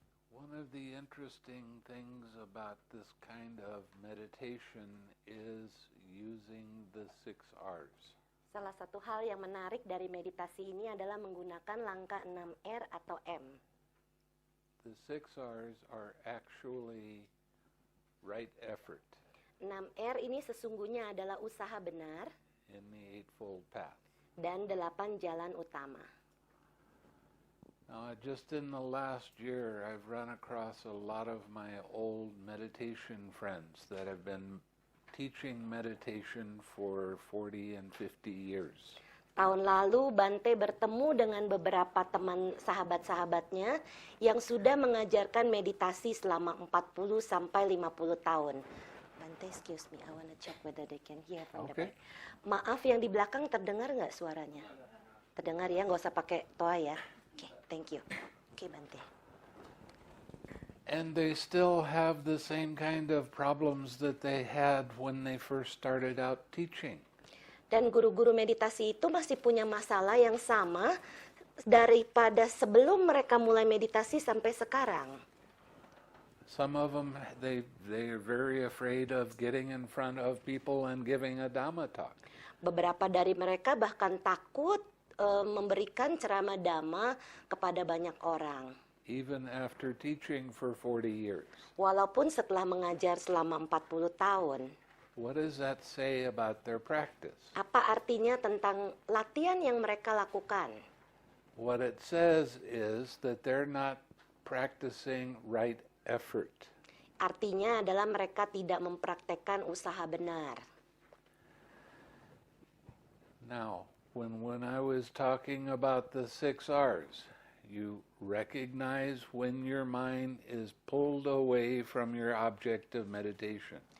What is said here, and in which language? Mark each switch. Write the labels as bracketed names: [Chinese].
[English] One of the interesting things about this kind of meditation is using the 6 R's. [Indonesian] Salah satu hal yang menarik dari meditasi ini adalah menggunakan langkah 6R atau M. [English] The 6 R's are actually right effort [Indonesian] 6R ini sesungguhnya adalah usaha benar [English] in the Eightfold Path. [Indonesian] dan 8 jalan utama. [English] Now, just in the last year, I've run across a lot of my old meditation friends that have been teaching meditation for 40 and 50 years. [Indonesian] Tahun lalu Bhante bertemu dengan beberapa teman sahabat-sahabatnya yang sudah mengajarkan meditasi selama 40 sampai 50 tahun. [English] Bhante, excuse me, I want to check whether they can hear from the back. [Indonesian] Maaf, yang di belakang terdengar nggak suaranya? Terdengar ya, nggak usah pakai toa ya. Oke, [English] thank you. [Indonesian] Oke, Bhante. [English] And they still have the same kind of problems that they had when they first started out teaching. [Indonesian] Dan guru-guru meditasi itu masih punya masalah yang sama daripada sebelum mereka mulai meditasi sampai sekarang. [English] Some of them, they're very afraid of getting in front of people and giving a Dhamma talk. [Indonesian] Beberapa dari mereka bahkan takut memberikan ceramah Dhamma kepada banyak orang. [English] Even after teaching for 40 years. [Indonesian] Walaupun setelah mengajar selama 40 tahun. [English] What does that say about their practice? [Indonesian] Apa artinya tentang latihan yang mereka lakukan? [English] What it says is that they're not practicing right effort. [Indonesian] Artinya adalah mereka tidak mempraktekkan usaha benar. [English] Now, when I was talking about the 6 R's, you recognize when your mind is pulled away from your object of meditation.